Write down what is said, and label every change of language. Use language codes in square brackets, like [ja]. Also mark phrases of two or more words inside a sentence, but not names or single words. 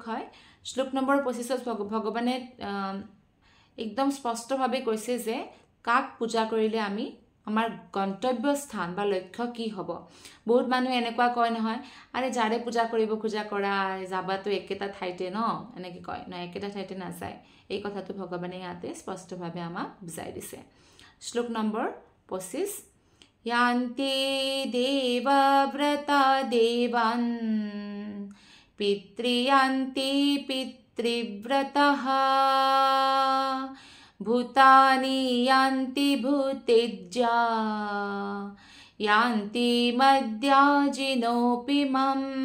[as] হয় শ্লোক নম্বৰ 25ত ভগৱানে একদম স্পষ্টভাৱে কৈছে যে কাক পূজা কৰিলে আমি আমাৰ গন্তব্য স্থান বা লক্ষ্য কি হ'ব বহুত মানুহ এনেকুৱা কয় নহয় আৰে যাৰে পূজা কৰিব খোজা কৰা যাবাতো একেটা ঠাইতে ন এনেকৈ কয় না একেটা ঠাইতে নাযায় এই কথাটো ভগৱানে ইয়াতে স্পষ্টভাৱে আমাক বুজাই দিছে শ্লোক নম্বৰ 25 [sa] यान्ति देवव्रता देवान् पितृयान्ति पितृव्रतः भूतानि यान्ति भूतेज्या यान्ति मद्याजिनोऽपि मम